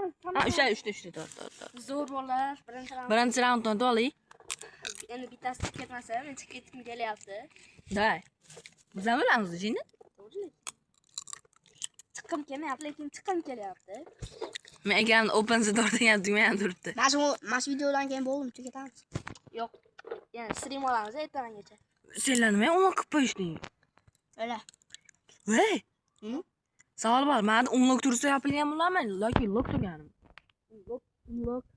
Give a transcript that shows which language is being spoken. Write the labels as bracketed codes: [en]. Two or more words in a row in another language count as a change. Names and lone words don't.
[uz] Ha, uchta. To'g'ri. Zo'r bolalar, Birinchi raundni oling. Endi bittasi ketmasa, men chiqib ketkim kelyapti. Davay. Biz ham bilamiz, jinni. Chiqqim kelmayapti, lekin chiqqim kelyapti. Men ekranni [en] open the door [uz] degan tugma ham turibdi. Mana shu videodan keyin bo'ldim, ketamiz. Yo'q. Yani stream olamiz ertangacha. Senlar nima unlock qilib qo'yishding? Öyle. Voy. Savol bor. Menda unlock tursa yopilgan bo'ladimi yoki lock turganmi?